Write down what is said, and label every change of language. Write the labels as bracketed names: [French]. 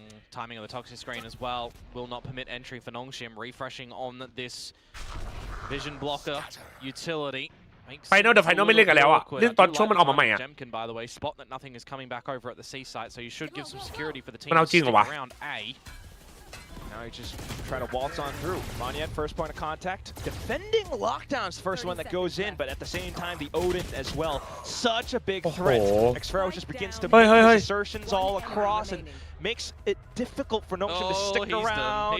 [English] Timing of the toxic screen as well will not permit entry for Nongshim. Refreshing on this vision blocker utility. [Thai] ไฟนอลเดี๋ยวไฟนอลไม่เล่นกันแล้วอ่ะเล่นตอนช่วงมันออกมาใหม่อ่ะ [English] Jemkin, by the way, spot that nothing is coming back over at the C site, so you should give some security for the team [Thai] มันเอาจริงเหรอวะ [English] around A. Now he just try to waltz on through. Monyet, first point of contact. Defending lockdowns, first one that goes in, but at the same time, the Odin as well. Such a big threat. Xfero just begins to make his assertions all across and makes it difficult for Nongshim to stick around.